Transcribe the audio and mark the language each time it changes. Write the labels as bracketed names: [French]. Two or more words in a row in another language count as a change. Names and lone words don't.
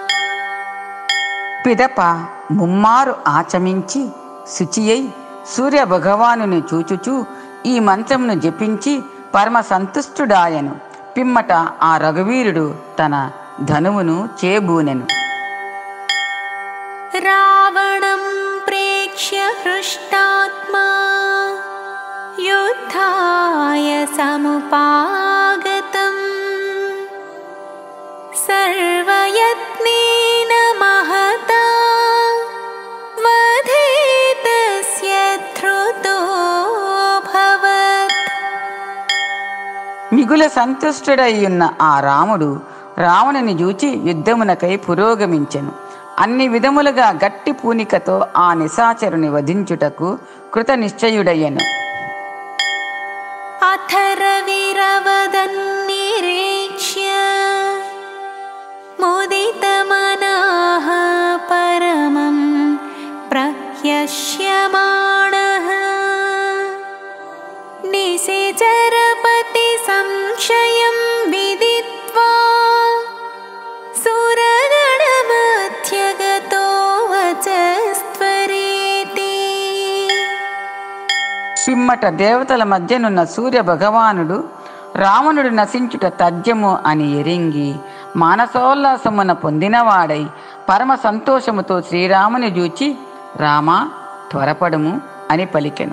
[Telugu] పిదప ముమ్మారు ఆచమించి శుచియై సూర్య భగవానుని చూచుచూ ఈ మంత్రమును జపించి పరమ సంతుష్టుడాయను. పిమ్మట ఆ రఘువీరుడు తన ధనువును చేబూనెను. [Sanskrit] రావణం प्रेक्ष्य हृष्टात्मा युद्धाय समुपागतम् सर्वयत्नेन महता वधेतस्य धृतोऽभवत्। [Telugu] మిగుల సంతుష్టుడై ఉన్న ఆ రాముడు రావణుని చూచి యుద్ధమునకై పురోగమించెను. అన్ని విధములుగా గట్టి పూనికతో ఆ నిశాచరుని వధించుటకు కృత నిశ్చయుడయ్యను. [Sanskrit] अथर्वविरवदन्निरीक्ष्य मुदितमनाः परमं प्रह्यष्यमाणः निशिचरपति संशयं विदित्वा सुरगणमध्यगतो वचस्त्वरेति। [Telugu] పిమ్మట దేవతల మధ్యనున్న సూర్య భగవానుడు రావణుడు నశించుట తథ్యము అని ఎరింగి మానసోల్లాసమున పొందినవాడై పరమ సంతోషముతో శ్రీరాముని చూచి రామా త్వరపడుము అని పలికెను.